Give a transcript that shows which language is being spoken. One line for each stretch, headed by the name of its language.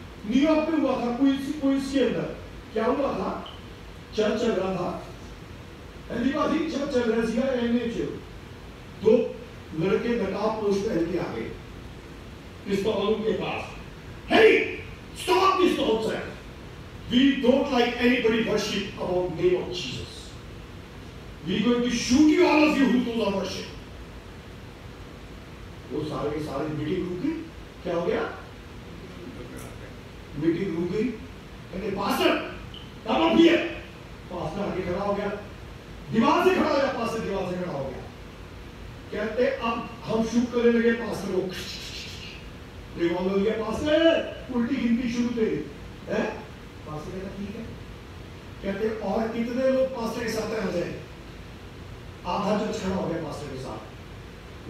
Hindi: New York में हुआ था, पुलिस के अंदर क्या हुआ था? चर्च चल रहा था, चर्च चल रहा था, एनएच 2 लड़के नकाब पोस्ट पहन के आ गए पिस्तौलों के पास।
English: Hey, stop this nonsense. We don't like anybody worship about name of Jesus. We going to shoot you, all of you who do not worship.
Hindi: वो सारे के सारे मीटिंग रुक गई। क्या हो गया? मीटिंग रुक गई। कहते pastor
English: come up here.
Hindi: Pastor आगे खड़ा हो गया, दीवार से खड़ा हो गया, पास्टर दीवार से खड़ा हो गया। कहते अब हम शूट करने लगे पास्टर को, रिवॉल्वर लिया, पास्टर उल्टी गिनती शुरू करी है। पास्टर कहता ठीक है। कहते और कितने लोग पास्टर के साथ आ जाए? आधा जज खड़ा हो गया पास्टर के साथ।